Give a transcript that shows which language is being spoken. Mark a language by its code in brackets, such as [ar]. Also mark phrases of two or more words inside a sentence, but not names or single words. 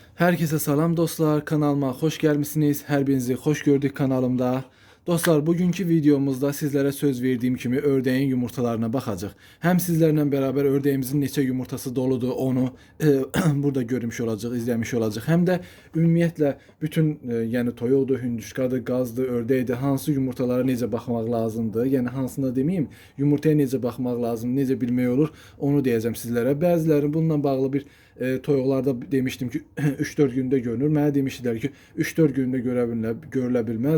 [tr] Herkese [az] salam dostlar, [tr] kanalıma hoş gelmişsiniz. Her birinizi hoş gördük kanalımda. Dostlar, bugünkü videomuzda sizlere söz verdiğim kimi ördeğin yumurtalarına bakacağız. Hem sizlerle beraber ördeğimizin neçə yumurtası doludur onu burada görmüş olacağız, izlemiş olacağız. [az] Hem de ümumiyyətlə bütün yani toyuqdur, hündüşkadır, qazdır, ördəkdir, hansı yumurtalara necə baxmaq lazımdır. Yəni hansına demeyim, yumurtaya necə baxmaq lazım, necə bilmək olur, onu deyəcəm sizlərə. Bəziləri bununla bağlı bir toyuqlarda demiştim ki 3-4 günde görünür. Mənə demişdilər ki 3-4 günde görülə bilməz.